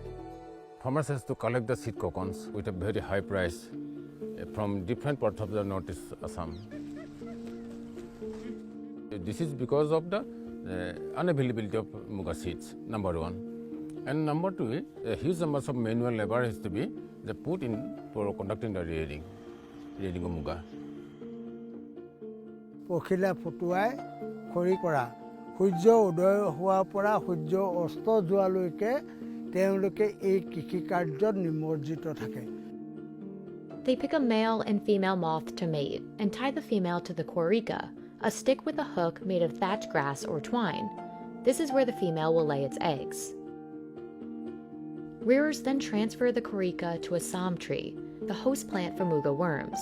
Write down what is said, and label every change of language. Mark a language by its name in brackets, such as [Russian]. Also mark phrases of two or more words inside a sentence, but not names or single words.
[English] Farmers has to collect the seed cocoons with a very high price from different parts of the northeast Assam. This is because of the unavailability of muga seeds, number one. And number two, a huge number of manual labor has to be put in for conducting the rearing of muga. [Assamese] পখিলা ফুটুৱাই খৰি কৰা সূৰ্য উদয় হোৱা পৰা সূৰ্য অস্ত যোৱালৈকে তেওঁলোকে এই কিকি কাৰ্যত নিমজ্জিত থাকে. [English] They pick a male and female moth to mate and tie the female to the korika, a stick with a hook made of thatch grass or twine. This is where the female will lay its eggs. Rearers then transfer the korika to a sam tree, the host plant for muga worms.